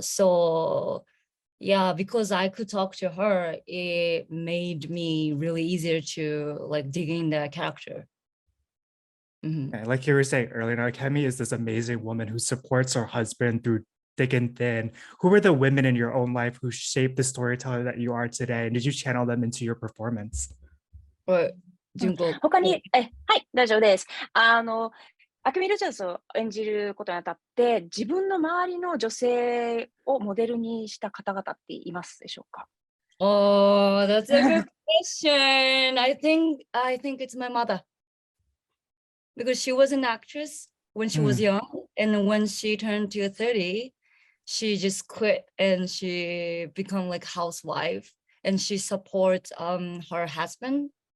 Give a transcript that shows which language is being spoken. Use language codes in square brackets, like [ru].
[en] So yeah, because I could talk to her, it made me really easier to like dig in the character. Like you were saying earlier, now, Kemi is this amazing woman who supports her husband through thick and thin. Who were the women in your own life who shaped the storyteller that you are today? And did you channel them into your performance? [ja] 他に、はい、大丈夫です。アケミ・ロジャースを演じることにあたって、自分の周りの女性をモデルにした方々っていますでしょうか？ [en] Oh, that's a good question. I think it's my mother. Because she was an actress when she was young, and when she turned to 30, she just quit and she become like housewife, and she supports her husband.